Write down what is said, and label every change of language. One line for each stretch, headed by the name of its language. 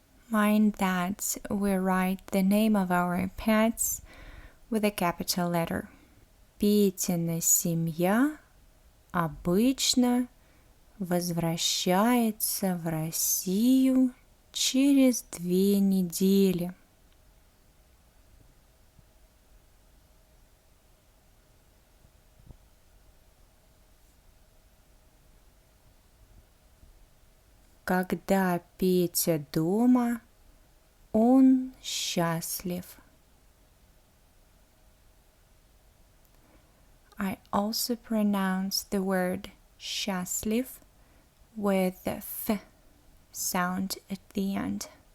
English: Mind that we write the name of our pets with a capital letter.
Russian: Петина семья обычно возвращается в Россию через 2 недели. Когда Петя дома, он счастлив.
English: I also pronounce the word счастлив with the f sound at the end.